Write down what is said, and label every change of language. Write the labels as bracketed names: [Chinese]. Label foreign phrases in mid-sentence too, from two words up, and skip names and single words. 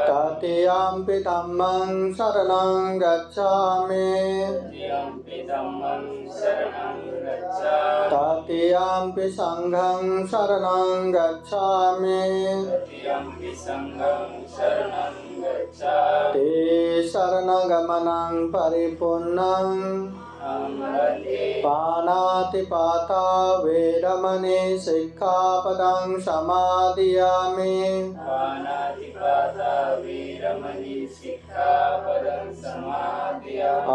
[Pali] तृतीयंपि धम्मं शरणं गच्छामि तृतीयंपि धम्मं शरणं गच्छामि तृतीयंपि संघं शरणं गच्छामि तृतीयंपि संघं शरणं गच्छामि ते शरणगमनं परिपूर्णं पानातिपाता वेरमणि सिक्खापदं समादियामि पानातिपाता वीरमणि सिक्खापदं समादियामि